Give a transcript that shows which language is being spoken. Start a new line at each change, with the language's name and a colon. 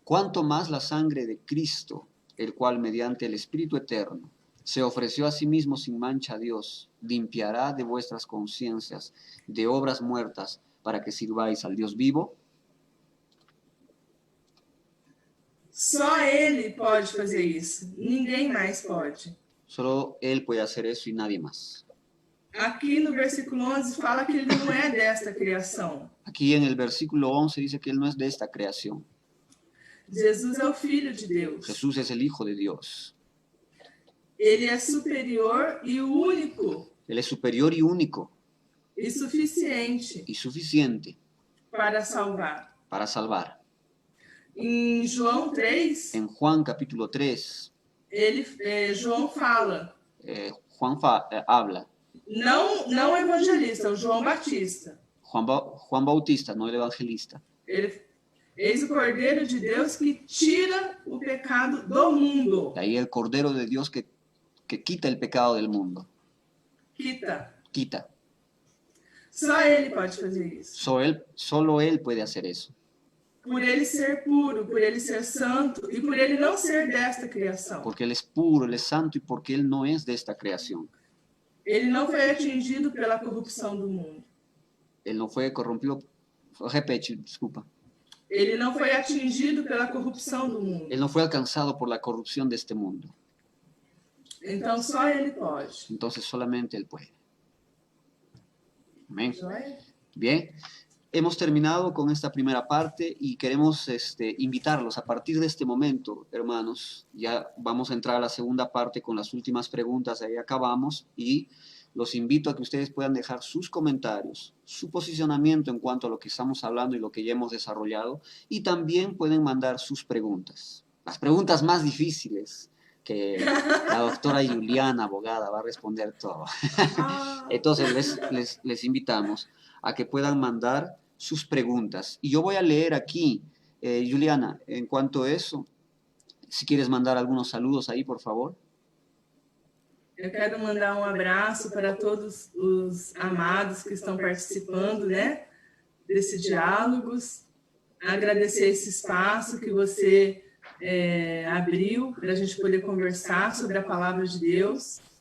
Spanish: cuánto más la sangre de Cristo, el cual mediante el Espíritu Eterno se ofreció a sí mismo sin mancha a Dios, limpiará de vuestras conciencias de obras muertas para que sirváis al Dios vivo.
Portuguese: Só Ele pode fazer isso. Ninguém mais pode.
Spanish: Solo Él puede hacer eso y nadie más.
Portuguese: Aqui no versículo 11 fala que Ele não é desta criação.
Spanish: Aquí en el versículo 11 dice que Él no es de esta creación.
Portuguese: Jesus é o Filho de Deus.
Spanish: Jesús es el Hijo de Dios.
Portuguese: Ele é superior e único
Spanish: Él es superior y único
Portuguese: e suficiente
Spanish: y suficiente
Portuguese: para salvar.
Spanish: para salvar.
Portuguese: Em João 3,
Spanish: En Juan capítulo 3,
Portuguese: João fala,
Spanish: Juan habla,
Portuguese: não o evangelista, o João Batista.
Spanish: Juan Bautista, no el evangelista.
Portuguese: Eis o Cordeiro de Deus que tira o pecado do mundo.
Spanish: De ahí el Cordero de Dios que quita el pecado del mundo. Quita. Quita.
Portuguese: Só Ele pode fazer isso.
Spanish: Solo Él puede hacer eso.
Portuguese: Por Ele ser puro, por Ele ser santo e por Ele não ser desta criação.
Spanish: Porque Él es puro, Él es santo y porque Él no es de esta creación.
Portuguese: Ele não foi atingido pela corrupção do mundo.
Spanish: Él no fue corrompido.
Portuguese: Repete,
Spanish: disculpa.
Portuguese: Ele não foi atingido pela corrupção do mundo.
Spanish: Él no fue alcanzado por la corrupción de este mundo.
Portuguese: Então só Ele pode.
Spanish: Entonces solamente Él puede. Amén.
Portuguese: Joia?
Spanish: Bien, hemos terminado con esta primera parte y queremos invitarlos a partir de este momento, hermanos. Ya vamos a entrar a la segunda parte con las últimas preguntas, ahí acabamos, y los invito a que ustedes puedan dejar sus comentarios, su posicionamiento en cuanto a lo que estamos hablando y lo que ya hemos desarrollado, y también pueden mandar sus preguntas. Las preguntas más difíciles, que la doctora Juliana, abogada, va a responder todo. Entonces les invitamos a que puedan mandar sus preguntas. Y yo voy a leer aquí, Juliana, en cuanto a eso, si quieres mandar algunos saludos ahí, por favor.
Portuguese: Eu quero mandar abraço para todos os amados que estão participando, né, desse diálogos. Agradecer esse espaço que você abriu para a gente poder conversar sobre a palavra de Deus.